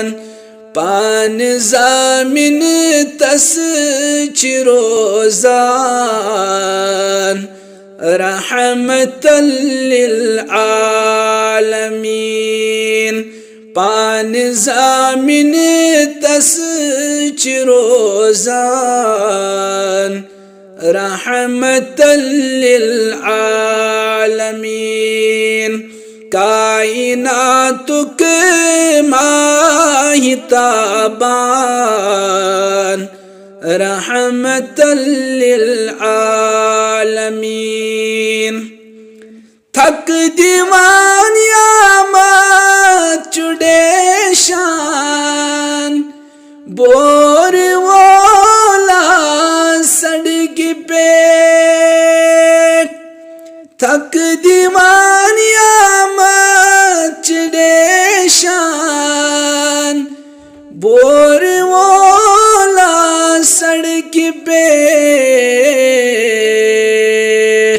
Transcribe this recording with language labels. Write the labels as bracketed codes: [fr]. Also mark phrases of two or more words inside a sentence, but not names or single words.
[ks] पान ज़ामिन तस चिरोज़ान [ar] رحمة للعالمين. [ks] पान ज़ामिन तस चिरोज़ान [ar] رحمة للعالمين. [ks] कायनातुक माहिताबान [ar] رحمة للعالمين. [ks] थक दीवान यामत चुड़ेशान बोर वोला सड़क पेट। थक दीवान यामत चुड़ेशान बोर वोला सड़क पेट।